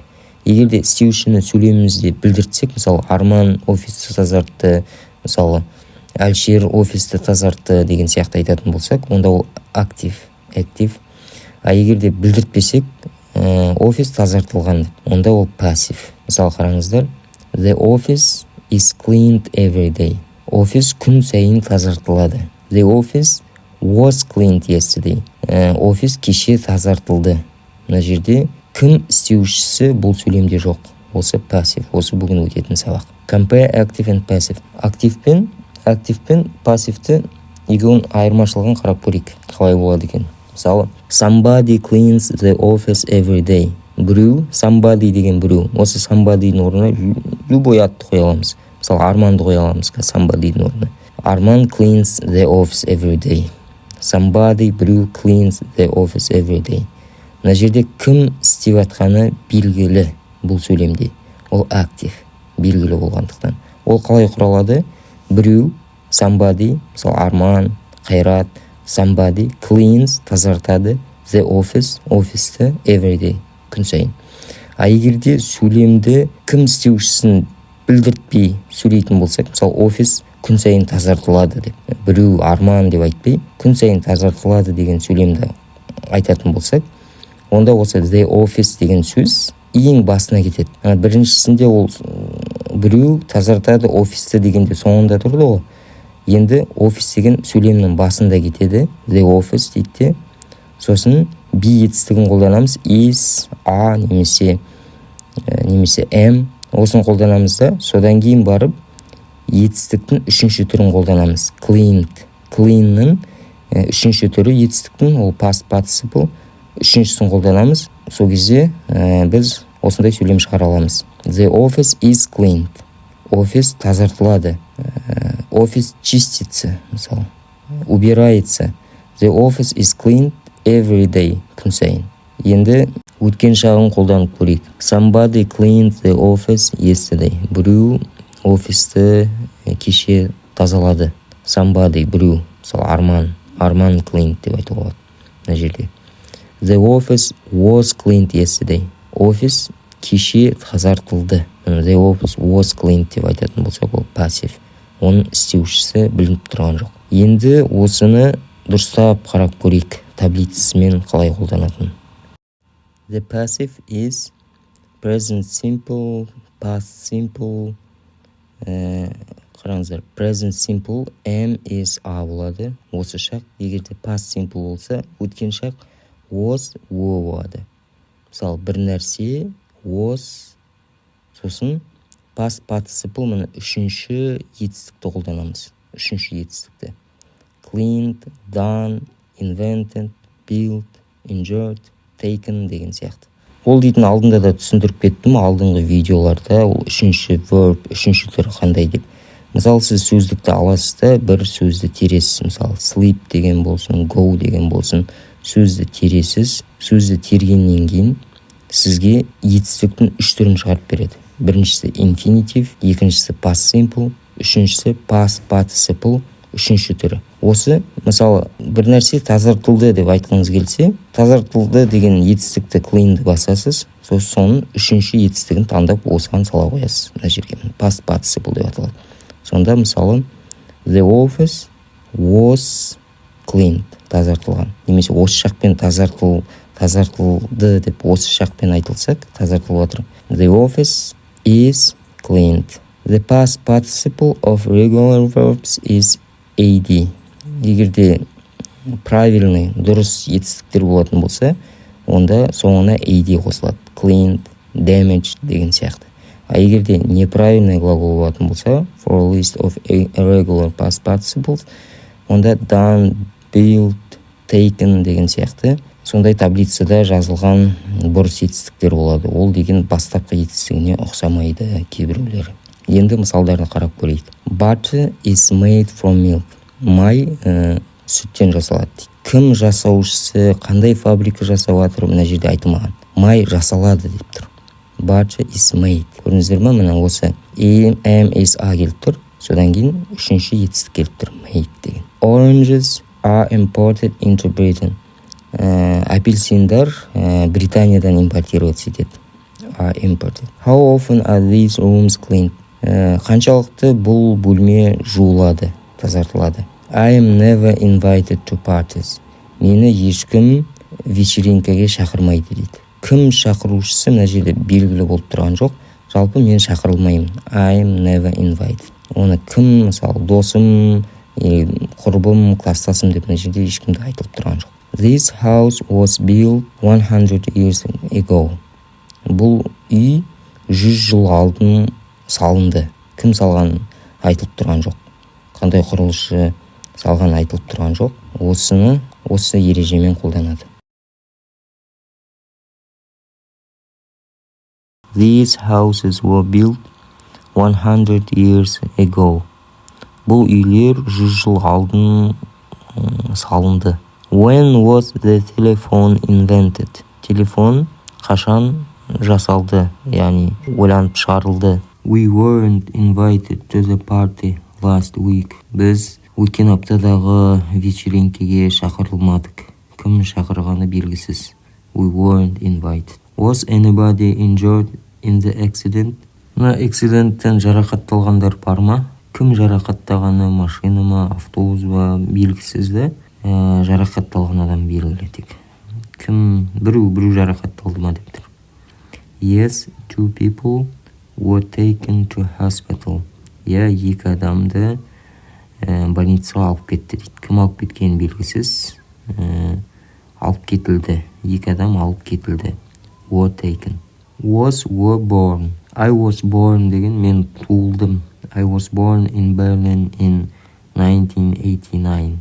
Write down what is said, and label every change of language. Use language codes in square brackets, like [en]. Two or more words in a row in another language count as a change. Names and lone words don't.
[kk] Егерде істеушіні сөйлемімізде білдіртсек, мысалы Арман офисті тазартты, мысалы Әлшер офисті тазартты деген сияқты айтатын болсақ, онда ол актив. А егерде білдіртпесек, офис тазартылған, онда ол пассив. Мысалы қараңыздар, [en] The office is cleaned every day. [kk] Офис күн сайын тазартылады. [en] The office was cleaned yesterday. [kk] Офис кеше тазартылды. Мына жерде кім істеушісі бұл сөйлемде жоқ. Осы пассив, осы бүгін өтетін сабақ. [en] Compare active and passive. [kk] Актив пен пассивті екеуінің айырмашылығын қарап көрейік. Қалай болады екен? Мысалы, [en] somebody cleans the office every day. [kk] Біреу, somebody деген біреу. Осы somebody'дің орнына любой атты қоя аламыз. Мысалы, Арманды қоя аламыз, somebody'дің орнына. Арман [en] cleans the office every day. Somebody, біреу cleans the office every day. [kk] Мына жерде кім істеп жатқаны белгілі бұл сөйлемде. Ол актив, белгілі болғандықтан. Ол қалай құралады? Біреу, somebody, мысалы Арман, Қайрат, [en] somebody cleans, тазартады, the office, офисті, every day, [kk] күн сайын. А егерде сөйлемді кім істеушісін білдіртпей сөйлейтін болсақ, мысалы офис күн сайын тазартылады деп, біреу Арман деп айтпай, күн сайын тазартылады деген сөйлемді айтатын болсақ, онда осы [en] the office [kk] деген сөз ең басына кетеді. Біріншісінде ол біреу тазартады офисті дегенде соңында тұрды ғой. Енді офис деген сөйлемнің басында кетеді. [en] The office дейді. [kk] Сосын be етістігін қолданамыз. [en] Is, a немесе am. [kk] Осын қолданамыз да. Содан кейін барып етістіктің үшінші түрін қолданамыз. Cleaned. Clean'ның үшінші түрі етістіктің, ол [en] past participle. [kk] Үшіншісін қолданамыз. Сол кезде біз осындай сөйлем шығара аламыз. [en] The office is cleaned. [kk] Офис тазартылады. [ru] Офис чистится, мысалы. Убирается. [en] The office is cleaned every day. [kk] Күн сайын. Енді өткен шағын қолданып көрейік. [en] Somebody cleaned the office yesterday. [kk] Біреу офисті кеше тазалады. Somebody, біреу. Мысалы Арман cleaned деп айтуға болады. Мына жерде. [en] The office was cleaned yesterday. [kk] Офис кеше тазартылды. [en] The office was cleaned [kk] деп айтатын болсақ, ол пассив. Оның істеушісі білініп тұрған жоқ. Енді осыны дұрыстап қарап көрейік, таблицасымен қалай қолданатын. [en] The passive is present simple, past simple. [kk] Қараңыздар, [en] present simple am is a [kk] болады. Осы шақ, егерде [en] past simple [kk] болса, өткен шақ was o болады. Мысалы, бір нәрсе was, сосын [en] past participle [kk] мұны үшінші етістікті қолданамыз. Үшінші етістікті. [en] Cleaned, done, invented, built, enjoyed, taken деген сияқты. [kk] Ол дейтін алдында да түсіндіріп кеттім, алдыңғы видеоларда ол үшінші verb, үшінші түрі қандай деп. Мысалы, сіз сөздікті аласыз да, бір сөзді тересіз. Мысалы, sleep деген болсын, go деген болсын, сөзді тересіз. Сөзді тергеннен кейін сізге етістіктің үш түрін шығарып береді. Біріншісі infinitive, екіншісі [en] past simple, [kk] үшіншісі [en] past participle, [kk] үшінші түрі. Осы мысалы бір нәрсе тазартылды деп айтқыңыз келсе, тазартылды деген етістікті clean'ді басасыз, соның үшінші етістігін таңдап осыған сала қоясыз. Мына жерге [en] past participle [kk] деп аталады. Сонда мысалы [en] the office was cleaned, [kk] тазартылған. Немесе осы жақпен тазартылды деп осы жақпен айтылсақ, тазартылып жатыр. [en] The office is cleaned. The past participle of regular verbs is AD. [kk] Егерде правильный, дұрыс етістіктер болатын болса, онда соңына AD қосылады. [en] Cleaned, damaged [kk] деген сияқты. А егерде [ru] неправильный глагол [kk] болатын болса, [en] for a list of irregular past participles, [kk] онда [en] done, built, taken [kk] деген сияқты сондай таблицада жазылған бұрыс етістіктер болады. Ол деген бастапқы етістігіне ұқсамайды кейбіреулері. Енді мысалдарды қарап көрейік. [en] Butter is made from milk. [kk] Май сүттен жасалады. Кім жасаушысы, қандай фабрика жасап жатыр, мына жерде айтылмаған. Май жасалады деп тұр. [en] Butter is made. [kk] Көрдіңіздер ме? Мына осы [en] am is a [kk] келіп тұр. Содан кейін үшінші етістік келіп тұр. Made деген. [en] Oranges are imported into Britain. [kk] Апельсиндар Британиядан импортироваться етеді. [en] Are imported. How often are these rooms cleaned? [kk] Қаншалықты бұл бөлме жуылады, тазартылады. [en] I am never invited to parties. [kk] Мені ешкім вечеринкаге шақырмайды дейді. Кім шақырушысы мына жерде белгілі болып тұрған жоқ. Жалпы мен шақырылмаймын. [en] I am never invited. [kk] Оны кім, мысалы, досым, құрбым, кластасым деп мына жерде ешкімді айтылып тұрған жоқ. [en] This house was built 100 years ago. [kk] Бұл үй 100 жыл алдын салынды. Кім салған айтылып тұрған жоқ. Қандай құрылысшы салған айтылып тұрған жоқ. Осы ережемен қолданады. [en] These houses were built 100 years ago. [kk] Бұл үйлер 100 жыл алдын салынды. [en] When was the telephone invented? [kk] Телефон қашан жасалды, яғни ойланып шығарылды. We weren't invited to the party last week. Біз өткен аптадағы вечеринкеге шақырылмадық. Кім шақырғаны белгісіз. [en] We weren't invited. Was anybody injured in the accident? [kk] Мына accidenттен жарақатталғандар бар ма? Кім жарақаттағаны, машина ма, автобус ба, белгісіз де. Жарақатталған адам белгілі тек. Кім біреу жарақатталды ма деп тұр. [en] Yes, 2 people were taken to hospital. [kk] Екі адамды больницаға алып кетті дейді. Кім алып кеткені белгісіз. Алып кетілді. Екі адам алып кетілді. [en] Were taken. Were born. I was born [kk] деген мен туылдым. [en] I was born in Berlin in 1989.